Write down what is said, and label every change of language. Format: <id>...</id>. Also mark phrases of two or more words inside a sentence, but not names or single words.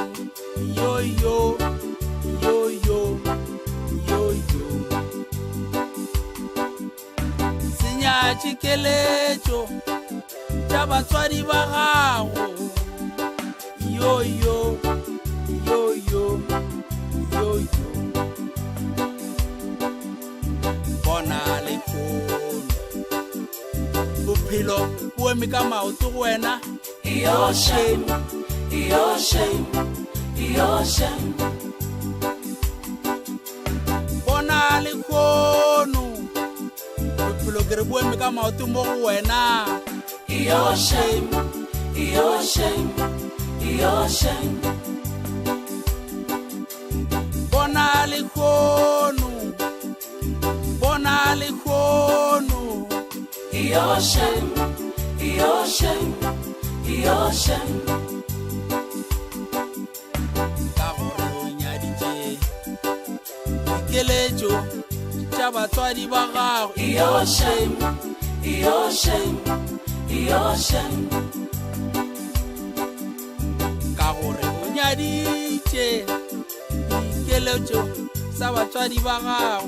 <nso>Yo yo yo yo yo yo, se nyatše keletšo tša batswadi ba gago. Yo yo yo yo yo yo, bona lekgono bophelo bo eme ka maoto go wena.</nso> <en>Your shame, your shame, your shame.</en> <nso>Bona lekgono bophelo ke re bo eme ka maoto mo go wena.</nso> <en>Your shame, your shame, your shame.</en> <nso>Bona lekgono, bona lekgono.</nso> <en>Your shame, your shame, your shame.</en> <nso>Ka gore o nyaditše dikeletšo tša batswadi ba gago.</nso> <en>Your shame, your shame, your shame.</en> <nso>Ka gore o nyaditše dikeletšo tša batswadi ba gago.</nso>